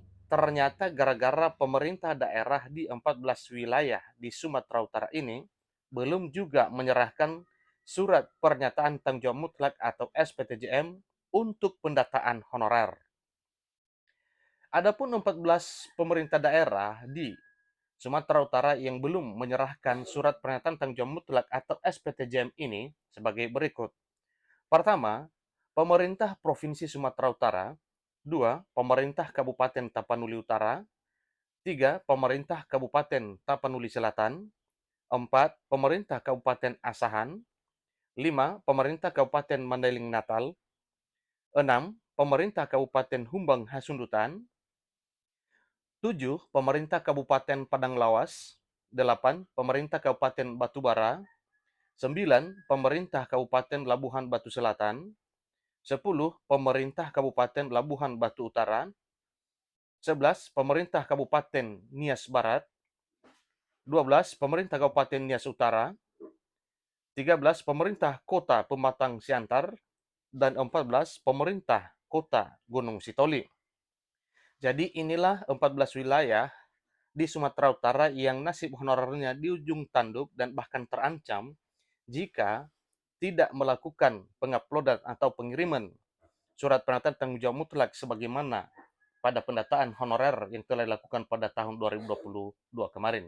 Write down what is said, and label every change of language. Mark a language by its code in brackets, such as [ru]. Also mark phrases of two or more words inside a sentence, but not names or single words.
[id] Ternyata gara-gara pemerintah daerah di 14 wilayah di Sumatera Utara ini belum juga menyerahkan surat pernyataan tanggung jawab mutlak atau SPTJM untuk pendataan honorer. Adapun 14 pemerintah daerah di Sumatera Utara yang belum menyerahkan surat pernyataan tanggung jawab mutlak atau SPTJM ini sebagai berikut. Pertama, pemerintah Provinsi Sumatera Utara. Dua, pemerintah Kabupaten Tapanuli Utara. Tiga, pemerintah Kabupaten Tapanuli Selatan. Empat, pemerintah Kabupaten Asahan. Lima, pemerintah Kabupaten Mandailing Natal. Enam, pemerintah Kabupaten Humbang Hasundutan. Tujuh, pemerintah Kabupaten Padang Lawas. Delapan, pemerintah Kabupaten Batubara. Sembilan, pemerintah Kabupaten Labuhan Batu Selatan. 10. Pemerintah Kabupaten Labuhan Batu Utara. 11. Pemerintah Kabupaten Nias Barat. 12. Pemerintah Kabupaten Nias Utara. 13. Pemerintah Kota Pematang Siantar. Dan 14. Pemerintah Kota Gunung Sitoli. Jadi inilah 14 wilayah di Sumatera Utara yang nasib honorernya di ujung tanduk dan bahkan terancam jika tidak melakukan penguploadan atau pengiriman surat pernyataan tanggung jawab mutlak sebagaimana pada pendataan honorer yang telah dilakukan pada tahun 2022 kemarin.